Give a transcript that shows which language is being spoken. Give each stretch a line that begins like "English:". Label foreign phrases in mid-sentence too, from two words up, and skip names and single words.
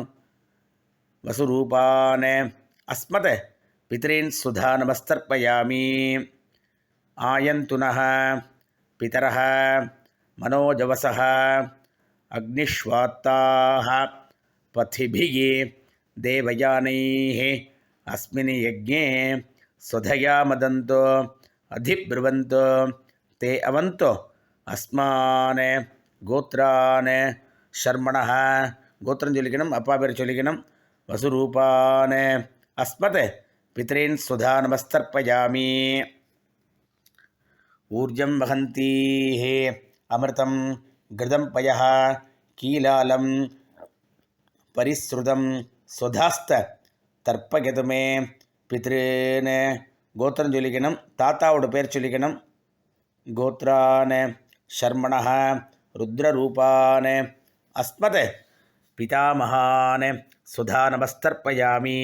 Sanskrit: वसुरूपान् अस्मत् पितॄन् स्वधा नमस्तर्पयामि. आयन्तु नः पितरः मनोजवसः अग्निष्वात्ताः पथिभिः देवयानैः अस्मिन् यज्ञे स्वधया मदन्तो अधिब्रुवन्तो ते अवन्तो अस्मान् गोत्रान् शर्मणः
Tamil: கோத்திரம் சொல்லிக்கணும். அப்பா பேர் சொல்லிக்கணும்.
Sanskrit: वसुरूपान् अस्मत् पितॄन् स्वधा नमस्तर्पयामि. ऊर्जं वहन्तीः अमृतं घृतं पयः कीलालं परिस्रुतं स्वधास्थ तर्पयत मे.
Tamil: பித்ருன்னு கோத்திரம் சொல்லிக்கணும். தாத்தாவோட பேர் சொல்லிக்கணும்.
Sanskrit: गोत्रान् शर्मणः रुद्ररूपान् अस्मत् पितामहान् स्वधा नमस्तर्पयामि.